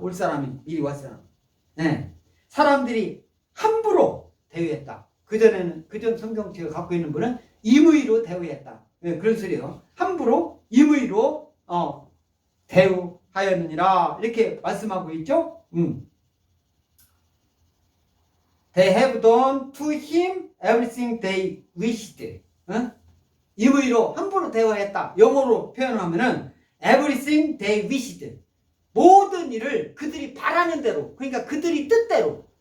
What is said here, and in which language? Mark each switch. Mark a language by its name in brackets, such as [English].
[Korean] 올 사람이 미리 왔어요. 네. 사람들이 함부로 대우했다. 그전 성경책을 갖고 있는 분은 임의로 대우했다. 네, 그런 소리예요. 함부로 임의로 대우하였느니라 이렇게 말씀하고 있죠. [English] They have done to him everything they wished. [Korean] 임의로 함부로 대우했다. 영어로 표현하면은 [English] everything they wished. [Korean] 모든 일을 그들이 바라는 대로, 그러니까 그들이 뜻대로.